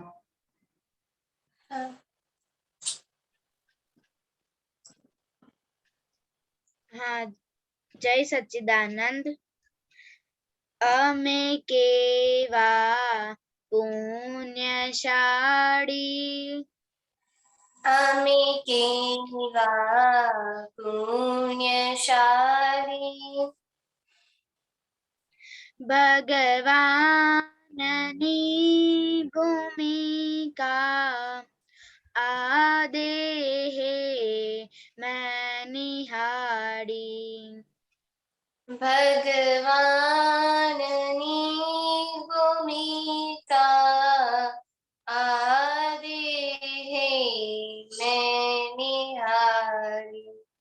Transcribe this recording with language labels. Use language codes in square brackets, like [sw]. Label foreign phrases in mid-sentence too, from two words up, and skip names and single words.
[hi] हाँ, जय सच्चिदानंद। [gu] અમે કેવા પુણ્યશાળી અમે કેવા પુણ્યશાળી ભગવાનની ભૂમિકા આ દેહે મેં નિહાળી ભગવાનની ભૂમિકા આ દેહે મેં નિહાળી